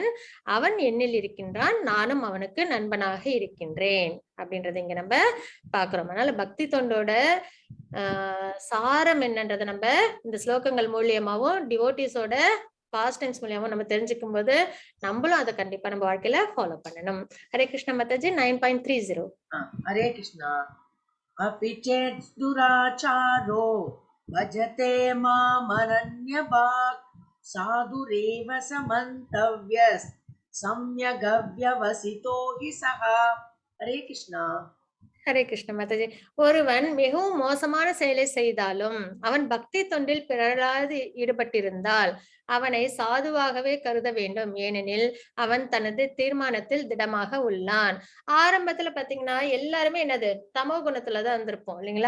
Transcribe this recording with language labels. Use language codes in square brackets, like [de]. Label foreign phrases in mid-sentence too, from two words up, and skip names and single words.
[ta] அவன் என்னில் இருக்கின்றான், நானும் அவனுக்கு நண்பனாக இருக்கின்றேன் அப்படின்றத இங்க நம்ம பாக்குறோம். அதனால பக்தி தொண்டோட சாரம் என்னன்றதை நம்ம இந்த ஸ்லோகங்கள் மூலியமாவும் டிவோட்டிஸோட [en] past times [ta] மூலியமா நம்ம தெரிஞ்சுக்கும் போது நம்மளும் அதை கண்டிப்பா நம்ம வாழ்க்கையில ஃபாலோ பண்ணணும். ஹரே கிருஷ்ண மாதாஜி 9.30. [sa] हरे कृष्णा अपि चेत् दुराचारो भजते मामनन्यभाक् साधुरेव समन्तव्यस् सम्यगव्यवसितो हि सः. हरे कृष्णा. [ta] ஹரே கிருஷ்ண மாதாஜி. ஒருவன் மிகவும் மோசமான செயலை செய்தாலும் அவன் பக்தி தொண்டில் பிறராது ஈடுபட்டிருந்தால் அவனை சாதுவாகவே கருத வேண்டும். ஏனெனில் அவன் தனது தீர்மானத்தில் திடமாக உள்ளான். ஆரம்பத்துல பாத்தீங்கன்னா எல்லாருமே என்னது தமோ குணத்துலதான் இருந்திருப்போம் இல்லைங்களா?